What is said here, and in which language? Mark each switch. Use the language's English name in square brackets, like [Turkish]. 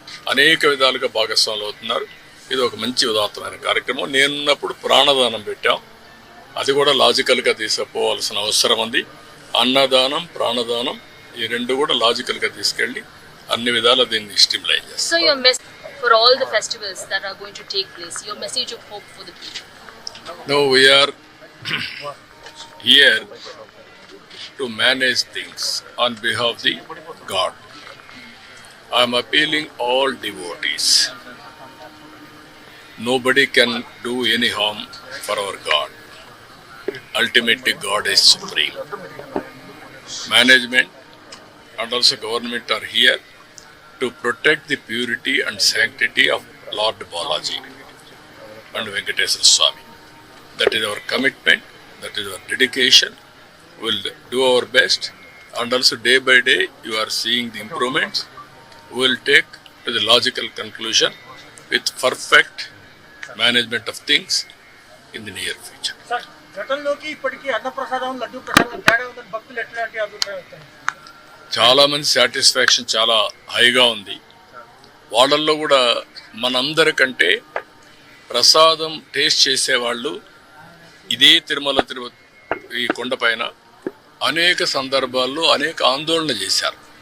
[Telugu] అనేక విధాలుగా భాగస్వాములు అవుతున్నారు. ఇది ఒక మంచి ఉదాత్తమైన కార్యక్రమం. నేనున్నప్పుడు ప్రాణదానం పెట్టాం. అది కూడా లాజికల్గా తీసుకుపోవాల్సిన అవసరం ఉంది. అన్నదానం, ప్రాణదానం ఈ రెండు కూడా లాజికల్గా తీసుకెళ్ళి అన్ని విధాల దీన్ని స్టిమ్యులేట్ చేస్తాం. [English] So your message for all the festivals that are going to take place, your message of hope for the people. No, we are here to manage things on behalf of the God. I am appealing all devotees. Nobody can do any harm for our God. Ultimately, God is supreme. Management and also government are here to protect the purity and sanctity of Lord Balaji and Venkateswara Swami. That is our commitment, that is our dedication. We will do our best, and also day by day you are seeing the improvements. We will take to the logical conclusion with perfect management of things in the near future. [Telugu] గతంలోకి ఇప్పటికీ అన్నప్రసాదం, లడ్డూ ప్రసాదం తేడా ఉందని భక్తులు ఎట్లాంటి అభిప్రాయం వస్తుంది? చాలా మంది సాటిస్ఫాక్షన్ చాలా హైగా ఉంది. వాళ్ళల్లో కూడా మనందరికంటే ప్రసాదం టేస్ట్ చేసేవాళ్ళు ఇదే తిరుమల ఈ కొండపైన అనేక సందర్భాల్లో అనేక ఆందోళన చేశారు.